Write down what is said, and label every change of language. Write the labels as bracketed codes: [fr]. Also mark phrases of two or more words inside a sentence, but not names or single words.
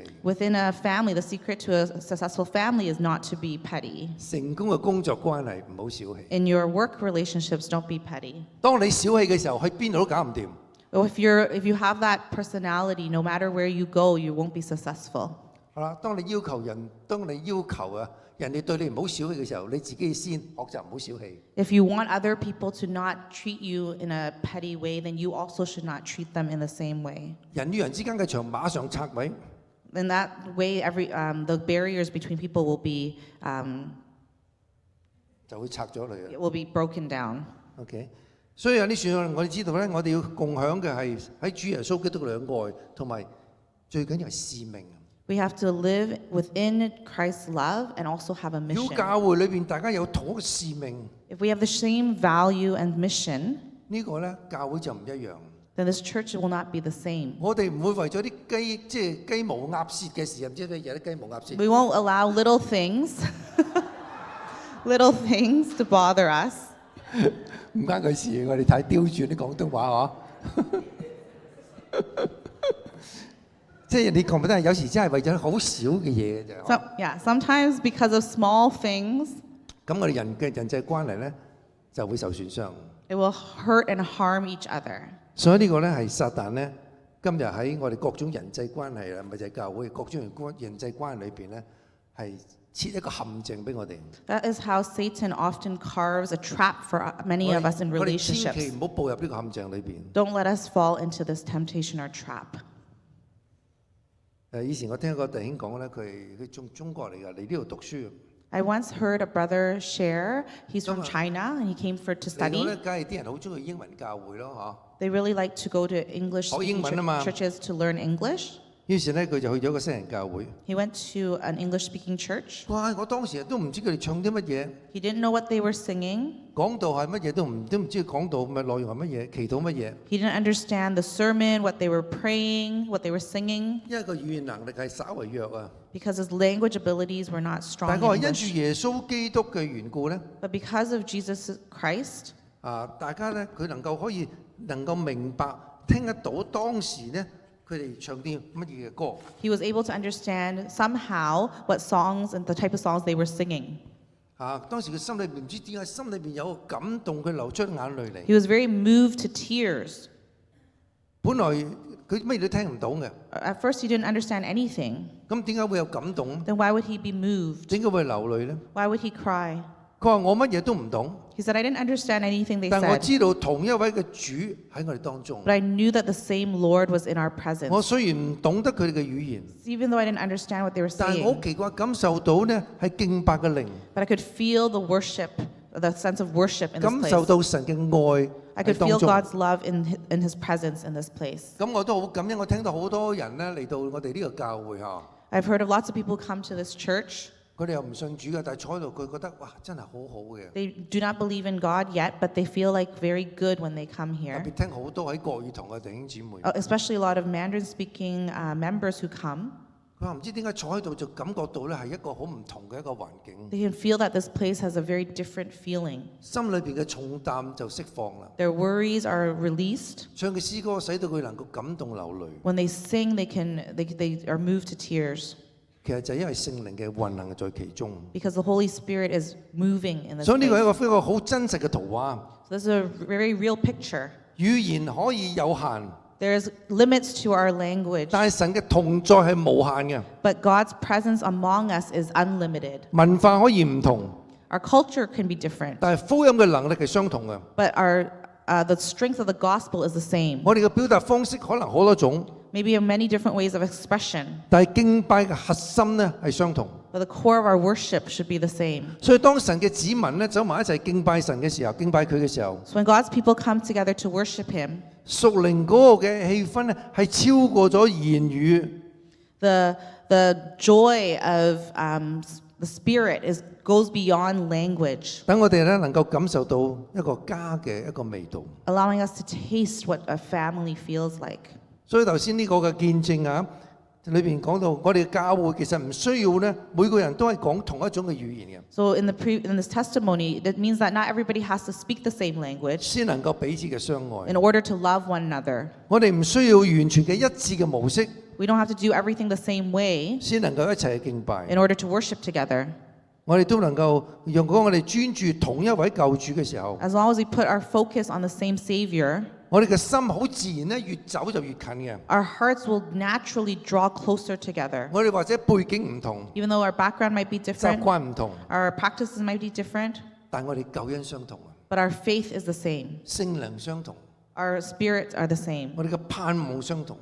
[en] Within a family, the secret to a successful family is not to be petty. [yue] 成功嘅工作關係唔好小氣。 [en] In your work relationships, don't be petty. [yue] 當你小氣嘅時候，去邊度都搞唔掂。 [en] If you have that personality, no matter where you go, you won't be successful. [yue] 係啦，當你要求人哋對你唔好小氣嘅時候，你自己先學習唔好小氣。 [en] If you want other people to not treat you in a petty way, then you also should not treat them in the same way. [yue] 人與人之間嘅牆馬上拆毀， [en] In that way, the barriers between people will [yue] 就會拆咗佢啊。 [en] be broken down. [yue] OK，所以有啲時候我哋知道咧，我哋要共享嘅係喺主耶穌基督嘅愛，同埋最緊要係使命。 [en] We have to live within Christ's love and also have a [yue] 如果 [en] mission. [yue] 教會裏邊大家有同一個使命， [en] If we have the same value and mission, [yue] 呢個咧教會就唔一樣。 [en] then this church will not be the same. [yue] 我哋唔會為咗啲即係雞毛鴨舌嘅事，唔知咩嘢啲雞毛鴨舌。 [en] We won't allow little things, little things to bother us. [yue] 唔關佢事，我哋睇刁轉啲廣東話嗬。即係你覺唔覺得有時真係為咗好少嘅嘢嘅啫。 [en] Sometimes because of small things, [yue] 咁我哋人際關係咧就會受損傷。 [en] it will hurt and harm each other. [yue] 所以呢個咧係撒旦咧今日喺我哋各種人際關係啊，咪就係教會各種人際關係裏邊咧係設一個陷阱俾我哋。 [en] That is how Satan often carves a trap for many of us in [yue] 我哋千祈 [en] relationships. [yue] 唔好步入呢個陷阱裏邊。 [en] Don't let us fall into this temptation or trap. [yue] 以前我聽過弟兄講咧，佢中國嚟㗎，嚟呢度讀書。 [en] I once heard a brother share, he's from China and he came to [yue] 嚟到 [en] study. [yue] 咧，梗係啲人好中意英文教會咯， [en] They really like to go to English [yue] 學英 [en] speaking [yue] 文啊嘛。 [en] churches to learn English. [yue] 於是咧佢就去咗一個西人教會。 [en] He went to an English-speaking church. 哇！ [yue] 我當時都唔知佢哋唱啲乜嘢， [en] He didn't know what they were singing. [yue] 講道係乜嘢都唔知講道咪內容係乜嘢，祈禱乜嘢。 [en] He didn't understand the sermon, what they were praying, what they were singing, [yue] 因為個語言能力係稍為弱啊。 [en] because his language abilities were not [yue] 但 [en] strong [yue] 係佢 [en] in [yue] 話因住 [en] English. [yue] 耶穌基督嘅緣故咧， [en] But because of Jesus Christ, [yue] 大家咧佢能夠明白聽得到當時咧佢哋唱啲乜嘢嘅歌。 [en] he was able to understand somehow what songs and the type of songs they were singing. [yue] 當時佢心裏邊唔知點解心裏邊有個感動，佢流出眼淚嚟。 [en] He was very moved to tears. [yue] 本來佢乜嘢都聽唔到嘅， [en] At first, he didn't understand anything. [yue] 咁點解會有感動？ [en] Then why would he be moved? [yue] 點解會流淚咧？ [en] Why would he cry? [yue] 佢話我乜嘢都唔懂， [en] He said, I didn't understand anything they [yue] 但我 [en] said, [yue] 知道同一位嘅主喺我哋當中。 [en] but I knew that the same Lord was in our [yue] 我 [en] presence. [yue] 雖然唔懂得佢哋嘅語言， [en] Even though I didn't understand what they were [yue] 但係我好 [en] saying, [yue] 奇怪感受到呢係敬拜嘅靈， [en] but I could feel the worship, the sense of worship in [yue] 感 [en] this [yue] 受 [en] place. [yue] 到神嘅愛 [en] I [yue] 喺 [en] could [yue] 當 [en] feel [yue] 中。 [en] God's love in his presence in this place. [yue] 咁我都好感恩，我聽到好多人呢嚟到我哋呢個教會嚇， [en] I've heard of lots of people come to this church. [yue] 佢哋又唔信主嘅，但係坐喺度佢覺得哇真係好好嘅。 [en] They do not believe in God yet, but they feel like very good when they come [yue] 特 [en] here. [yue] 別聽好多喺國語堂嘅弟兄姊妹， [en] Especially a lot of Mandarin-speaking members who come. [yue] 佢話唔知點解坐喺度就感覺到呢係一個好唔同嘅一個環境， [en] They can feel that this place has a very different feeling. [yue] 心裏邊嘅重擔就釋放啦。 [en] Their worries are released. [yue] 唱嘅詩歌使到佢能夠感動流淚， [en] When they sing, they are moved to tears [yue] 其實就係因為聖靈嘅運行在其中。 [en] because the Holy Spirit is moving in this [yue] 所以呢個係 [en] place. [yue] 一個好真實嘅圖畫。 [en] So this is a very real picture. [yue] 語言可以有限， [en] There's limits to our language, [yue] 但係神嘅同在係無限嘅。 [en] but God's presence among us is unlimited. [yue] 文化可以唔同， [en] Our culture can be different, [yue] 但係福音嘅能力係相同嘅。 [en] but the strength of the gospel is the same. [yue] 我哋嘅表達方式可能好多種， [en] Maybe in many different ways of expression, [yue] 但係敬拜嘅核心呢係相同。 [en] but the core of our worship should be the same. [yue] 所以當神嘅子民呢走埋一齊敬拜神嘅時候，敬拜佢嘅時候， [en] So when God's people come together to worship Him, [yue] 屬靈嗰個嘅氣氛呢係超過咗言語。 [en] the joy of the Spirit goes beyond language, [yue] 等我哋咧能夠感受到一個家嘅一個味道。 [en] allowing us to taste what a family feels like. [yue] 所以頭先呢個嘅見證啊，裏邊講到我哋嘅教會其實唔需要咧，每個人都係講同一種嘅語言嘅， [en] So in this testimony, that means that not everybody has to speak the same language [yue] 先能夠彼此嘅相愛 [en] in。order to love one another. [yue] 我哋唔需要完全嘅一致嘅模式， [en] We don't have to do everything the same way [yue] 先能夠一齊去敬拜。 [en] in order to worship together. [yue] 我哋都能夠用講我哋專注同一位救主嘅時候， [en] As long as we put our focus on the same Savior, [yue] 我哋嘅心好自然咧，越走就越近嘅。 [en] our hearts will naturally draw closer together. [yue] 我哋或者背景唔同， [en] Even though our background might be [yue] 習 [en] different, [yue] 慣唔同， [en] our practices might be different, [yue] 但我哋救恩相同啊， [en] but our faith is the same. [yue] 聖靈相同， [en] Our spirits are the same. [yue] 我哋嘅盼望相同，